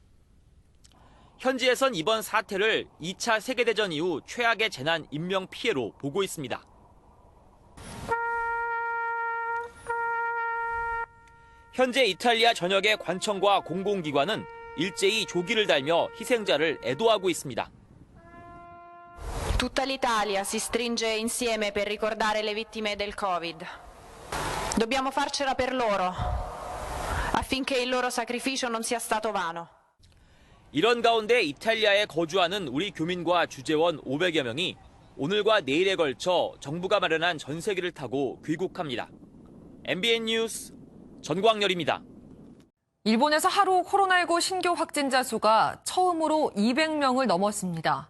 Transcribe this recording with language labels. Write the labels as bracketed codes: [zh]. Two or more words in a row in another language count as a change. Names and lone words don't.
[ko] 현지에선 이번 사태를 2차 세계대전 이후 최악의 재난 인명 피해로 보고 있습니다. 현재 이탈리아 전역의 관청과 공공기관은 일제히 조기를 달며 희생자를 애도하고 있습니다. [it] Tutta l'Italia si stringe insieme per ricordare le vittime del Covid. Dobbiamo farcela per loro, affinché il loro sacrificio non sia stato vano. [ko] 이런 가운데 이탈리아에 거주하는 우리 교민과 주재원 500여 명이 오늘과 내일에 걸쳐 정부가 마련한 전세기를 타고 귀국합니다. MBN 뉴스 전광열입니다. 일본에서 하루 코로나19 신규 확진자 수가 처음으로 200명을 넘었습니다.